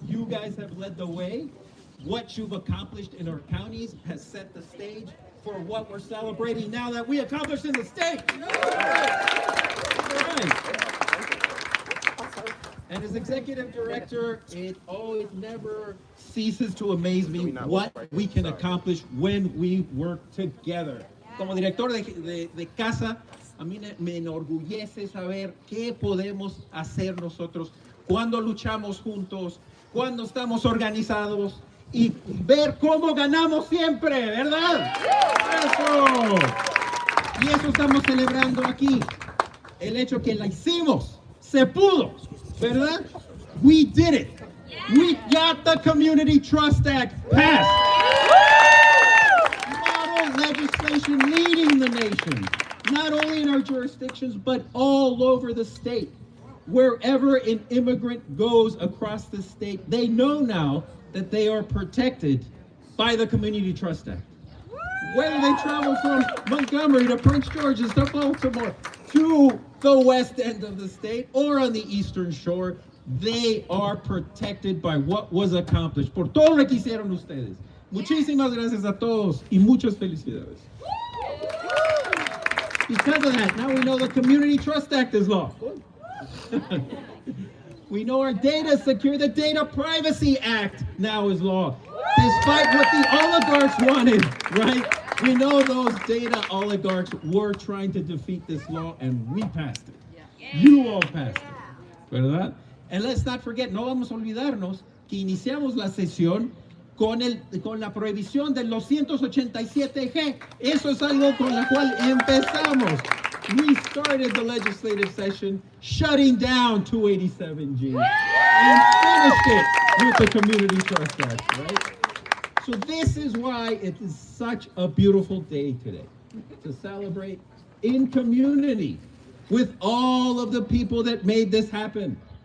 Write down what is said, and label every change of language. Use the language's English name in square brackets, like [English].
[English] You guys have led the way. What you've accomplished in our counties has set the stage for what we're celebrating now that we accomplished in the state. All right. And as executive director, it never ceases to amaze me what we can accomplish when we work together. [Spanish] Como director de casa, a mí me enorgullece saber qué podemos hacer nosotros cuando luchamos juntos, cuando estamos organizados, y ver cómo ganamos siempre, ¿verdad? ¡Eso! Y eso estamos celebrando aquí. El hecho que la hicimos, se pudo, ¿verdad? [English] We did it. We got the Community Trust Act passed. Model legislation leading the nation, not only in our jurisdictions, but all over the state. Wherever an immigrant goes across the state, they know now that they are protected by the Community Trust Act. Whether they travel from Montgomery to Prince George's to Baltimore to the west end of the state or on the eastern shore, they are protected by what was accomplished. [Spanish] Por todo lo que hicieron ustedes. Muchísimas gracias a todos y muchas felicidades. [English] Because of that, now we know the Community Trust Act is law. We know our data is secure. The Data Privacy Act now is law. Despite what the oligarchs wanted, right? We know those data oligarchs were trying to defeat this law, and we passed it. You all passed it, [Spanish] ¿verdad? [English] And let's not forget, [Spanish] no vamos a olvidarnos que iniciamos la sesión con la prohibición del 287G. Eso es algo con la cual empezamos. [English] We started the legislative session shutting down 287G and finished it with the Community Trust Act, right? So this is why it is such a beautiful day today, to celebrate in community with all of the people that made this happen.